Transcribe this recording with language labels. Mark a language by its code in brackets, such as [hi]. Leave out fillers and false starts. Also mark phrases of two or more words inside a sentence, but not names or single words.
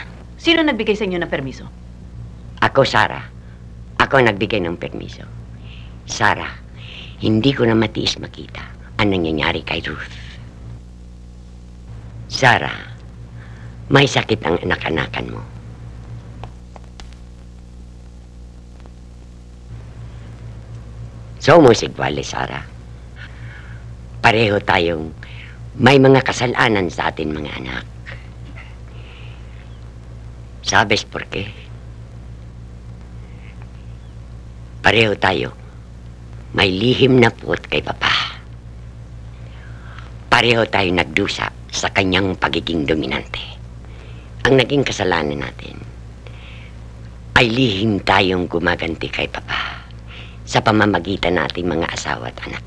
[tl] Sino nagbigay sa inyo ng permiso? Ako, Sarah. Ako nagbigay ng permiso. Sarah, hindi ko na matiis makita ang nangyayari kay Ruth. Sarah, may sakit ang anak-anakan mo. [es] Somos iguales, Sarah. [tl] Pareho tayong may mga kasalanan sa atin mga anak. [es] ¿Sabes por qué? [tl] Pareho tayo. May lihim na puot kay Papa. Pareho tayo nagdusa sa kanyang pagiging dominante. Ang naging kasalanan natin ay lihim tayong gumaganti kay Papa sa pamamagitan natin mga asawa at anak.